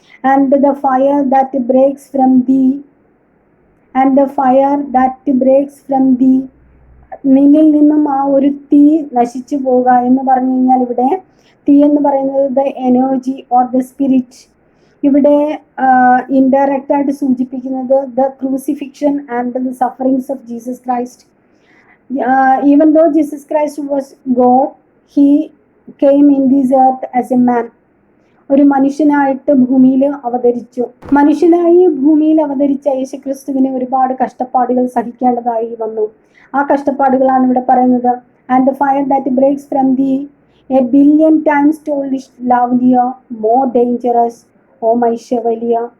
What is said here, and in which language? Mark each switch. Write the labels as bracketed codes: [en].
[en] and the fire that breaks from thee, and the fire that breaks from thee, [ml] നിന്നിൽ നിന്നും ആ ഒരു തീ നശിച്ചു പോവുക എന്ന് പറഞ്ഞു കഴിഞ്ഞാൽ ഇവിടെ തീ എന്ന് പറയുന്നത് [en] The energy or the spirit. [ml] ഇവിടെ ഇൻഡയറക്റ്റ് ആയിട്ട് സൂചിപ്പിക്കുന്നത് [en] The crucifixion and the sufferings of Jesus Christ. Even though Jesus Christ was God, he came in this earth as a man. [ml] ഒരു മനുഷ്യനായിട്ട് ഭൂമിയിൽ അവതരിച്ചു. മനുഷ്യനായി ഭൂമിയിൽ അവതരിച്ച യേശുക്രിസ്തുവിന് ഒരുപാട് കഷ്ടപ്പാടുകൾ സഹിക്കേണ്ടതായി വന്നു. ആ കഷ്ടപ്പാടുകളാണ് ഇവിടെ പറയുന്നത്. [en] And the fire that breaks from thee, a billion times told lovelier more dangerous, oh my chevalier.